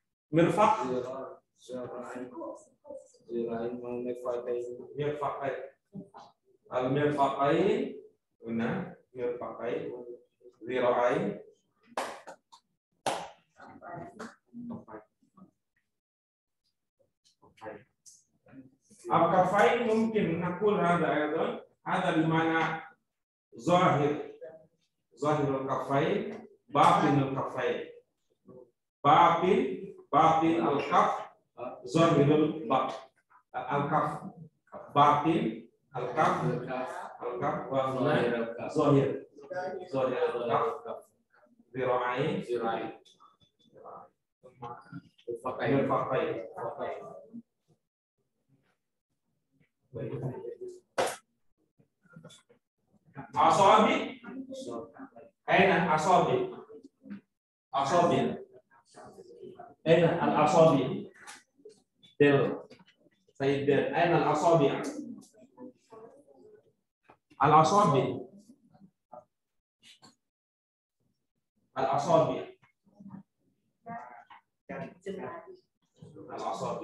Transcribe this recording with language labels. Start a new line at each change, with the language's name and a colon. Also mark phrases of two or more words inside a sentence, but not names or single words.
Arabic: مرفق. مرفقين. المرفقين. Benar. مرفقين. ذراعين. الكفين
Malay: mungkin
Arabic: نقول
Malay: ada di mana
Arabic: ظاهر الكفين، باطن الكفين. باطن الكف، ظاهر الكف. باطن الكف، وظاهر الكف. ذراعين. مرفقين. أصابع. أين أصابع؟ أصابع. أين الأصابع? Del. سيد Del. أين الأصابع؟ الأصابع. الأصابع. الأصابع.